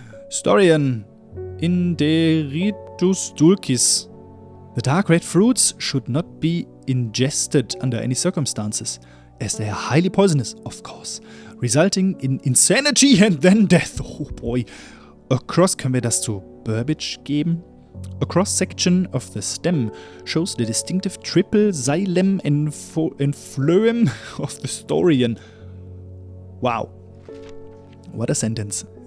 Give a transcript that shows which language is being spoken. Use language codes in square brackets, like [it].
[en] Storian. Inderitus dulcis. The dark red fruits should not be ingested under any circumstances, as they are highly poisonous, of course, resulting in insanity and then death. Oh boy. [de] Across, können wir das zu Burbage geben? [en] A cross-section of the stem shows the distinctive triple xylem and phloem of the Storian. Wow. What a sentence.